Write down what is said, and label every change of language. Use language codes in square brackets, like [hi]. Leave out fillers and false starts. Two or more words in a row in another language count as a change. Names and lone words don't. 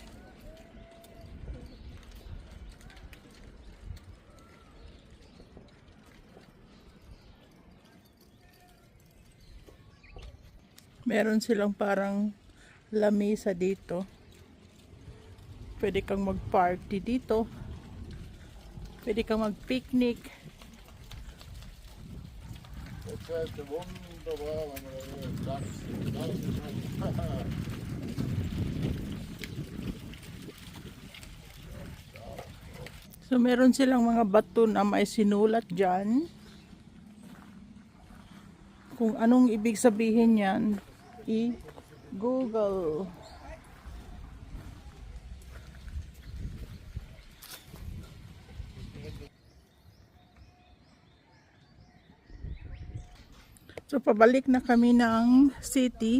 [tl] Meron silang parang lamesa dito. Pwede kang mag-party dito. Pwede kang mag-picnic. [de] Jetzt ist es wunderbar, wenn man da tanzt. [tl] So meron silang mga bato na may sinulat dyan. Kung anong ibig sabihin yan, i-Google. So pabalik na kami ng city.